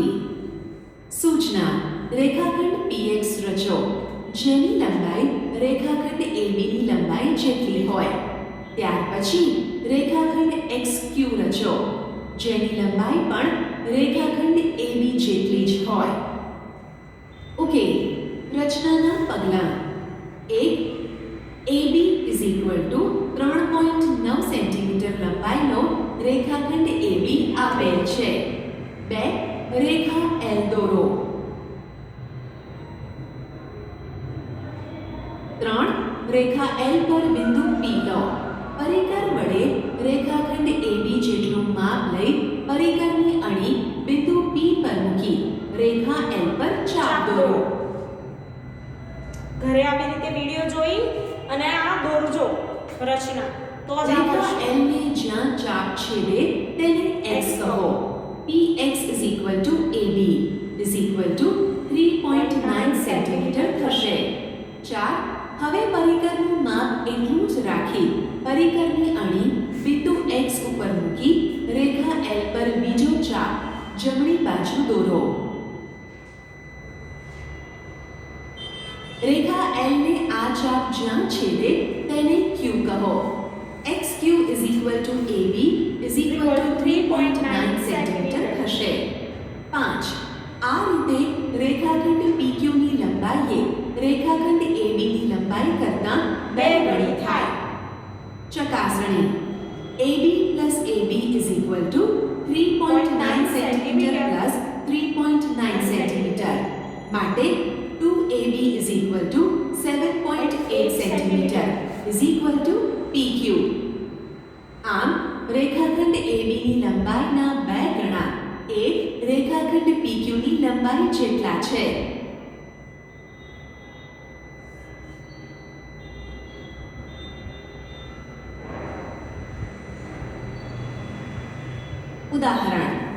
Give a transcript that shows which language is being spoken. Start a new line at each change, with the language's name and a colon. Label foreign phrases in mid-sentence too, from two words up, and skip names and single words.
Gujarati: સૂચના. રેખાખંડ PX રચો જેની લંબાઈ રેખાખંડ AB ની લંબાઈ જેટલી હોય. ત્યાર પછી રેખાખંડ XQ રચો જેની લંબાઈ પણ રેખાખંડ AB જેટલી જ હોય. ઓકે, રચનાના પગલાં. 1. AB
English: is equal to
Gujarati: 3.9 સેન્ટીમીટર લંબાઈનો રેખાખંડ AB આપેલ છે. 2. રેખા L દોરો. 3. રેખા L પર બિંદુ P લો. પરિકર વડે રેખાખંડ AB જેટલું માપ લઈ પરિકરની અણી બિંદુ P પર મૂકી રેખા L પર ચાપ દોરો. ઘરે આવી રીતે વિડિયો જોઈ અને આ દોરજો રચના તો જ રેખા આવડશે. L ને જ્યાં ચાપ છેદે તેને X કહો. PX
English: is equal to
Gujarati: AB
English: is equal to
Gujarati: 3.9 સેન્ટીમીટર થશે. 4. હવે પરિકરનું માપ એટલું જ રાખી પરિકરની અણી બિંદુ X ઉપર મૂકી રેખા L પર બીજો ચાપ જમણી બાજુ દોરો. રેખા L ને આ ચાપ જ્યાં છેદે તેને Q કહો. XQ
English: is equal to
Gujarati: AB
English: is equal to
Gujarati: 3.9 સેન્ટીમીટર થશે. 5. આ રીતે રેખાખંડ PQ ની લંબાઈએ રેખાખંડ AB ની લંબાઈ કરતાં 2 ગણી થાય. ચકાસણી. AB
English: plus AB is equal to
Gujarati: 3.9 સેન્ટીમીટર plus 3.9 સેન્ટીમીટર. માટે 2AB
English: is equal to
Gujarati: 7.8 સેન્ટીમીટર
English: is equal to
Gujarati: PQ. આમ રેખાખંડ AB ની લંબાઈના 2 ગણા એ રેખાખંડ PQ ની લંબાઈ જેટલા છે. ઉદાહરણ.